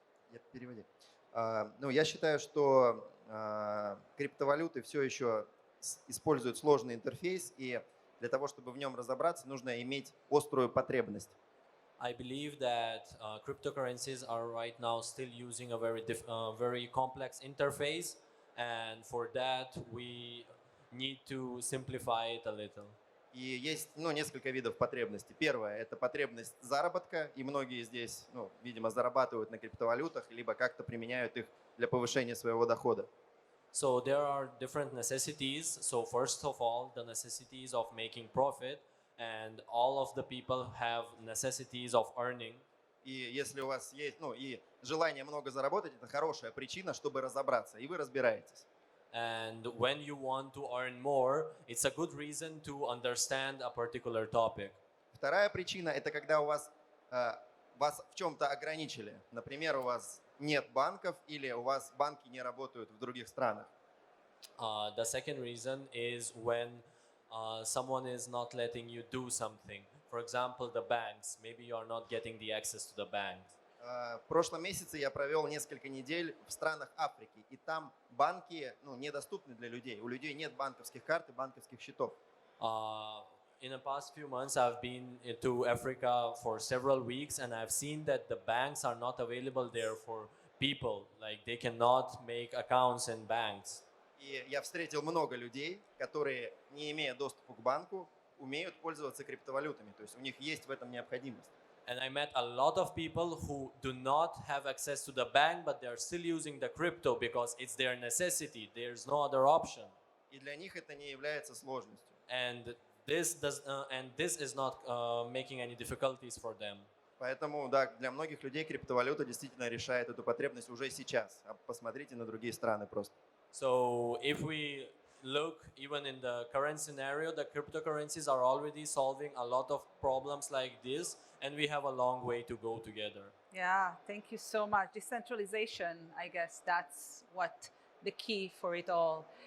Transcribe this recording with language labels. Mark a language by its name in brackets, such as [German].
[Russian] Нет, переводи. Ну, я считаю, что криптовалюты все еще использует сложный интерфейс, и для того, чтобы в нем разобраться, нужно иметь острую потребность. [English] I believe that cryptocurrencies are right now still using a very complex interface, and for that we need to simplify it a little. [Russian] И есть несколько видов потребностей. Первое – это потребность заработка, и многие здесь, видимо, зарабатывают на криптовалютах, либо как-то применяют их для повышения своего дохода. [English] So there are different necessities. So first of all, the necessities of making profit, and all of the people have necessities of earning. [Russian] И если у вас есть, и желание много заработать, это хорошая причина, чтобы разобраться, и вы разбираетесь. [English] And when you want to earn more, it's a good reason to understand a particular topic. [Russian] Вторая причина – это когда вас в чем-то ограничили. Например, у вас нет банков или у вас банки не работают в других странах. [English] The second reason is when someone is not letting you do something. For example, the banks. Maybe you are not getting the access to the banks. [Russian] В прошлом месяце я провел несколько недель в странах Африки, и там банки недоступны для людей. У людей нет банковских карт и банковских счетов. [English] In the past few months, I've been to Africa for several weeks, and I've seen that the banks are not available there for people. Like they cannot make accounts in banks. [Russian] И я встретил много людей, которые, не имея доступа к банку, умеют пользоваться криптовалютами. То есть у них есть в этом необходимость. [English] And I met a lot of people who do not have access to the bank, but they're still using the crypto because it's their necessity. There's no other option. [Russian] И для них это не является сложностью. [English] And this is not making any difficulties for them. [Russian] Поэтому, да, для многих людей криптовалюта действительно решает эту потребность уже сейчас. А посмотрите на другие страны просто. [English] So if we look even in the current scenario, the cryptocurrencies are already solving a lot of problems like this, and we have a long way to go together. Yeah, thank you so much. Decentralization, I guess that's what the key for it all.